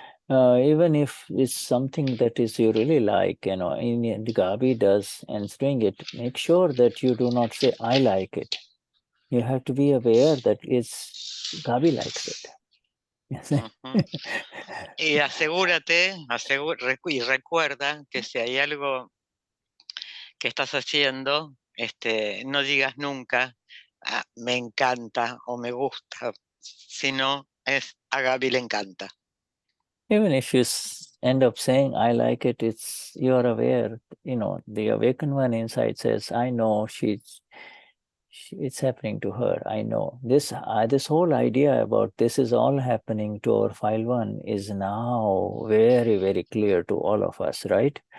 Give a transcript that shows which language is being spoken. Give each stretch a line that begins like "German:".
English: Even if it's something that is you really like, the Gabi does and doing it, make sure that you do not say, I like it. You have to be aware that Gabi likes it.
Spanish: Y asegúrate, y recuerda que si hay algo que estás haciendo, no digas nunca, me encanta o me gusta, sino es a Gabi le encanta.
English: Even if you end up saying, I like it, you are aware, the awakened one inside says, I know it's happening to her. I know. This whole idea about this is all happening to our file 1 is now very, very clear to all of us, right?